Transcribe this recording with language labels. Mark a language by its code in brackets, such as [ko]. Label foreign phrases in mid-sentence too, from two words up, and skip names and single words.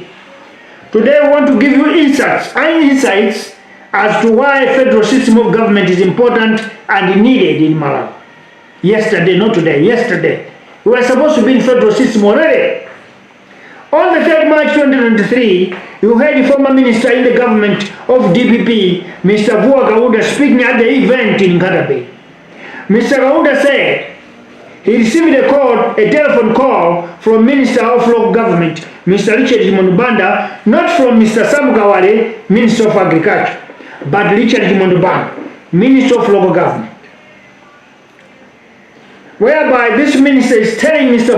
[en] Today we want to give you insights as to why a federal system of government is important and needed in Malawi. Yesterday, not today, yesterday. We were supposed to be in federal system already. On the 3rd March 2023, you heard the former minister in the government of DPP, Mr. Vuwa Kaunda, speaking at the event in Nkatabe. Mr. Kaunda said he received a telephone call from Minister of Local Government, Mr. Richard Kimondubanda, not from Mr. Sam Kawale, Minister of Agriculture, but Richard Kimondubanda, Minister of Local Government. Whereby this minister is telling Mr.